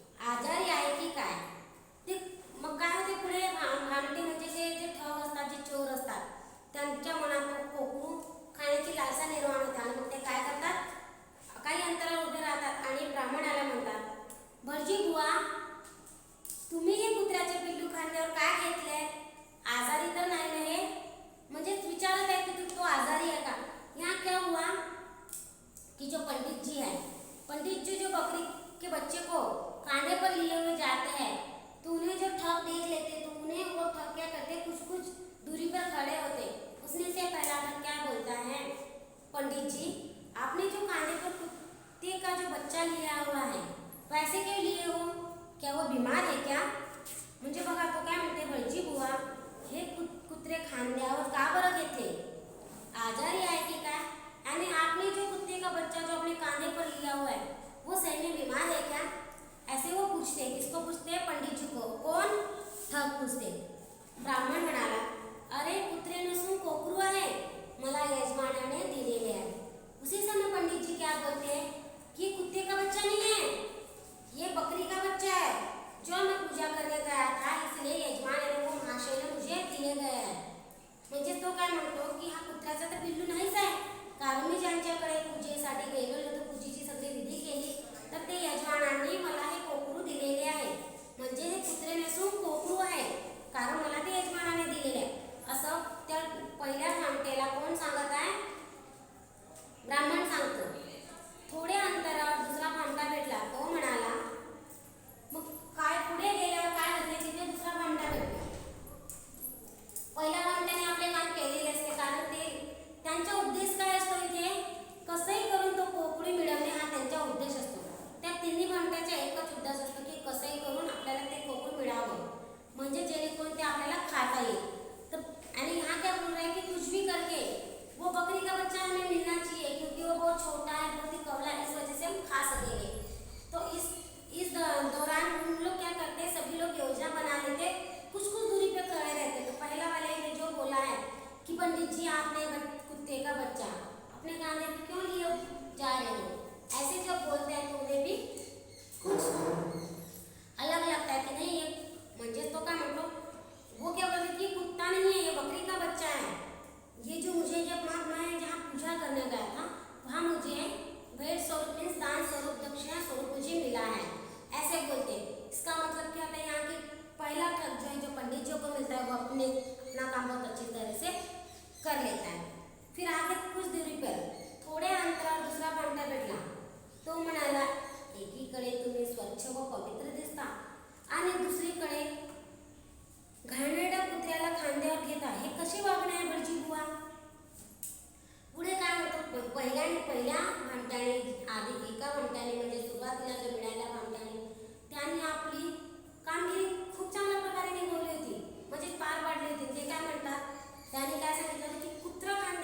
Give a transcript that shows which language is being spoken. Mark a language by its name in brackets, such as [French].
[Marathi] आजारी आहे की काय? ते मग काय होते पुढे, भामटे म्हणजे जे ठग असतात, जे चोर असतात, त्यांच्या मनात कोकरू खाण्याची लालसा निर्माण होते. आणि मग ते काय करतात, काही अंतरावर उभे राहतात आणि ब्राह्मणाला म्हणतात, भटजी बुवा, तुम्ही हे कुत्र्याचे पिल्लू खांद्यावर काय घेतले? आजारी तर नाही ना हे? म्हणजेच विचारत आहे की तो आजारी है का? [Hindi] यहाँ क्या हुआ कि जो पंडित जी है, पंडित जी जो बकरी के बच्चे को कांधे पर लिए हुए जाते हैं, तो उन्हें जो ठग देख लेते तो उन्हें वो ठग क्या करते, कुछ कुछ दूरी पर खड़े होते. उसने से पहला ठग क्या बोलता है, पंडित जी, आपने जो कांधे पर कुत्ते का जो बच्चा लिया हुआ है, पैसे क्यों लिए हो? क्या वो बीमार है क्या? [Marathi] म्हणजे बघा तो काय म्हणते, भटजी बुवा, हे कुत्रे खांद्यावर का बरं घेतले? आजारी आहे की काय? [Hindi] यानी आपने जो कुत्ते का बच्चा जो अपने कांधे पर लिया हुआ है, वो सही में बीमार है क्या? ऐसे वो पूछते. किसको पूछते? पंडित जी को. कौन? ठग पूछते. [Marathi] ब्राह्मण म्हणाला, अरे कुत्रे नसून कोकरू आहे, मला यजमानाने दिलेले आहे. [Hindi] उसी समय पंडित जी क्या बोलते हैं कि कुत्ते का बच्चा नहीं है, ये बकरी का बच्चा है, जो मैं पूजा करने गया था, इसलिए यजमान ने वो महाशय ने मुझे दिले गए है. [Marathi] म्हणजे तो काय म्हणतो की हा कुत्र्याचा तर पिल्लू नाहीच आहे, कारण मी ज्यांच्याकडे पूजेसाठी गेलो होतो, पूजेची सगळी विधी केली, तर ते यजमानांनी मला हे कोकरू दिलेले आहे. म्हणजे हे कुत्रे नसून कोकरू आहे, कारण मला ते यजमानाने दिलेले आहे. असं त्या पहिल्या भामटेला कोण सांगत आहे? ब्राह्मण सांगतो. थोडे अंतरावर दुसरा भामटा भेटला. तो म्हणाला, मग काय पुढे गेल्यावर काय होते, तिथे दुसरा भामटा भेटला. पहिल्या भामट्याने आपले काम केलेले असते, कारण ते त्यांचा उद्देश काय असतो, इथे कसंही करून तो कोकरू मिळवणे हा त्यांचा उद्देश असतो. त्या तिन्ही भामट्याचा एकच उद्देश असतो की कसंही करून आपल्याला ते कोकरू मिळावं, म्हणजे जेणेकरून ते आपल्याला खाता येईल. तर आणि [Hindi] यहाँ क्या बोल रहा है कि कुछ भी करके वो बकरी का बच्चा हमें मिलना चाहिए, क्योंकि वो बहुत छोटा है, बहुत ही कवला है, इस वजह से हम खा सकेंगे. तो इस दौरान हम लोग क्या करते हैं, सभी लोग योजना बना लेते, कुछ कुछ दूरी पे खड़े रहते. तो पहला वाले ने जो बोला है कि पंडित जी, आपने कुत्ते का बच्चा अपने कांधे पे क्यों लिए जा रहे हो, ऐसे जब बोलते हैं तो उन्हें भी कुछ अलग लगता है कि नहीं, ये [Marathi] म्हणजे तो क्या म्हणतो, [Hindi] वो क्या बोलते कि कुत्ता नहीं है, ये बकरी का बच्चा है. ये जो मुझे जब मैं जहाँ पूजा करने गया था, वहाँ मुझे भेंट स्वरूप मीन्स दान स्वरूप, दक्षिणा स्वरूप मुझे मिला है, ऐसे बोलते. इसका मतलब क्या होता है, यहाँ की पहला ठग जो है, जो पंडित जी को मिलता है, वो अपना काम बहुत अच्छी तरह से कर लेता है. फिर आगे कुछ दूरी पर [Marathi] थोडे अंतरावर दुसरा भामटा भेटला. तो म्हणाला, एकीकडे तुम्ही स्वच्छ व पवित्र दिसता आणि दुसरीकडे घाणेरड्या कुत्र्याला खांद्यावर घेता, हे कसे वागणे आहे भटजी बुवा? पुढे काय होतं, पहिल्या भामट्याने आधी एका भामट्याने म्हणजे सुरुवातीला जो मिळाल्या भामट्याने त्यांनी आपली कामगिरी खूप चांगल्या प्रकारे निभावली होती, म्हणजे पार पाडली होती. ते काय म्हणतात, त्याने काय सांगितलं की कुत्र